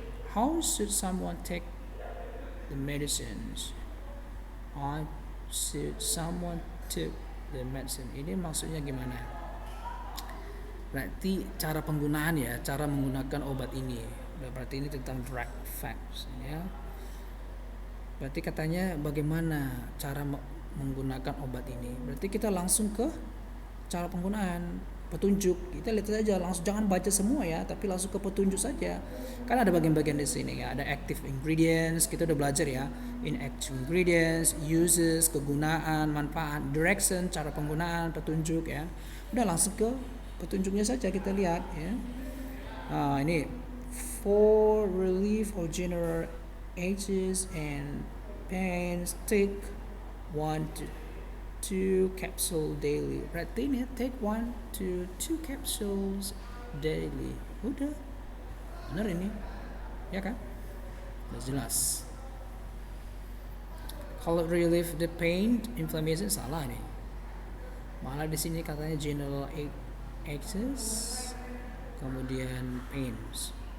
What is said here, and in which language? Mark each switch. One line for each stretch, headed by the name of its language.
English: How should someone take the medicines? How should someone take the medicine?
Indonesian: Ini maksudnya gimana? Berarti cara penggunaan ya, cara menggunakan obat ini. Berarti ini tentang drug facts ya. Berarti katanya bagaimana cara menggunakan obat ini. Berarti kita langsung ke cara penggunaan, petunjuk. Kita lihat saja langsung, jangan baca semua ya, tapi langsung ke petunjuk saja. Kan ada bagian-bagian di sini ya, ada active ingredients, kita udah belajar ya. Inactive ingredients, uses, kegunaan, manfaat, direction, cara penggunaan, petunjuk ya. Udah langsung ke petunjuknya saja kita lihat ya.
English: Ini for relief of general aches and pains, take 1 to 2 capsules daily.
Indonesian: Berarti ini
English: take 1 to 2 capsules daily.
Indonesian: Udah benar ini ya kan, udah jelas. Kalau
English: relieve the pain, inflammation,
Indonesian: salah nih. Malah di sini katanya general aches, kemudian pains.